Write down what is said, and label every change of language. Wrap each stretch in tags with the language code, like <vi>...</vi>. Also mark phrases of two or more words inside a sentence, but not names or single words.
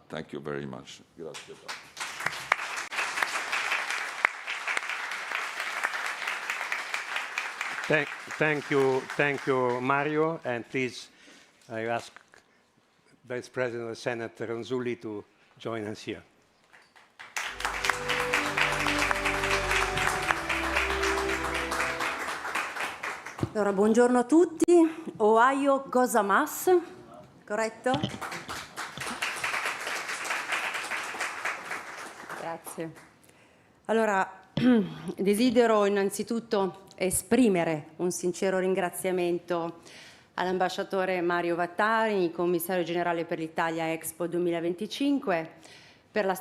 <en>Thank you very much. Grazie. Thank you, Mario. And please, I ask Vice President of the Senate Ronzulli to join us here.</en> <it>Allora, buongiorno a tutti.</it> <ja>おはようございます,</ja> <it>corretto? Grazie. Allora, desidero innanzitutto esprimere un sincero ringraziamento all'ambasciatore Mario Vattari, commissario generale per l'Italia Expo 2025, per la</it>